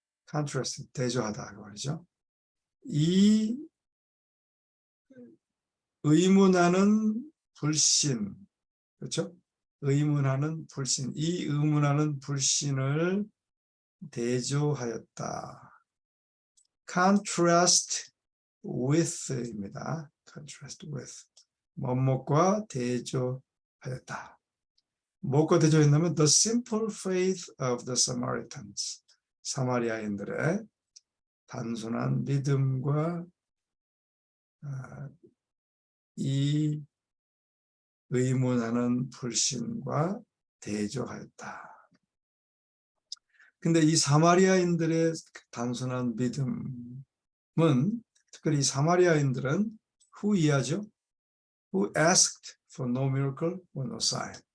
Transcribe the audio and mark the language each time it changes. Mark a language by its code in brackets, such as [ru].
[ko] contrast, 대조하다 그 말이죠. 이 의문하는 불신, 그렇죠? 의문하는 불신, 이 의문하는 불신을 대조하였다. contrast with입니다. contrast with. 뭐뭐과 대조하였다. 뭐과 대조했냐면 [en] the simple faith of the Samaritans. [ko] 사마리아인들의 단순한 믿음과 이 의문하는 불신과 대조하였다. 근데 이 사마리아인들의 단순한 믿음은, 특별히 사마리아인들은 who 이하죠? [en] Who asked for no miracle or no sign.